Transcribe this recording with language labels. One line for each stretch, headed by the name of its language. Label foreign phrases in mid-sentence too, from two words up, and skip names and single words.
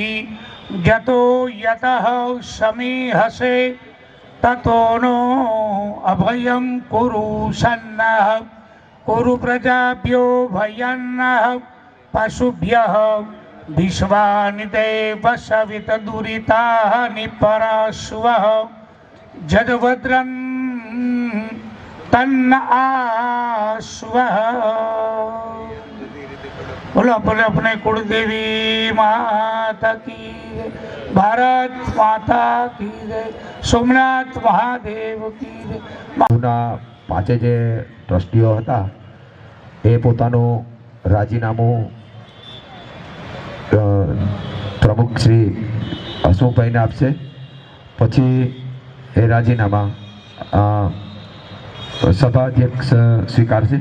Sanskrit: यतो यतः समीहसे ततो नो अभयं कुरु सन्नः कुरु प्रजाभ्यो भयन्नः पशुभ्यः विश्वानि देव सवित दुरितानि परश्वः जगभद्रं तन्न आश्वः।
Hindi: बोलो बोले अपने कुलदेवी माता की जय, भारत माता की जय, સોમનાથ મહાદેવ की जय।
Gujarati: ના પાંચે જે ટ્રસ્ટીઓ હતા એ પોતાનું રાજીનામું પ્રમુખ શ્રી હસમુખભાઈને આપશે, પછી એ રાજીનામા સભાધ્યક્ષ સ્વીકારશે।